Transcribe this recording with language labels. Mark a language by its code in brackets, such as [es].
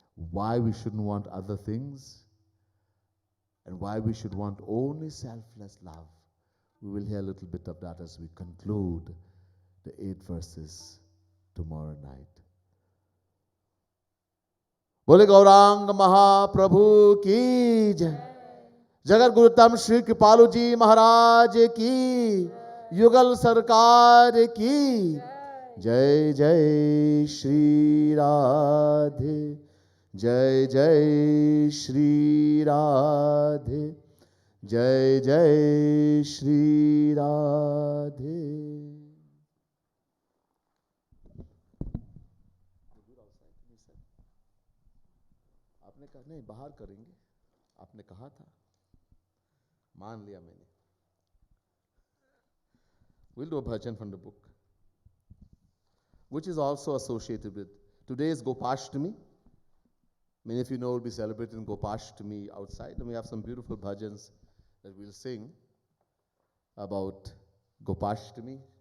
[en] Why we shouldn't want other things and why we should want only selfless love. We will hear a little bit of that as we conclude the 8 verses tomorrow night. [hi] बोले गौरांग महाप्रभु की जय, जगत गुरुतम श्री कृपालु जी महाराज की, युगल सरकार की जय। जय श्री राधे, जय जय श्री राधे, जय जय श्री राधे। आपने कहा नहीं बाहर करेंगे, आपने कहा था, मान लिया मैंने। [en] We'll do a bhajan from the book, which is also associated with today's Gopashtami. Many of you know we'll be celebrating Gopashtami outside, and we have some beautiful bhajans that we'll sing about Gopashtami.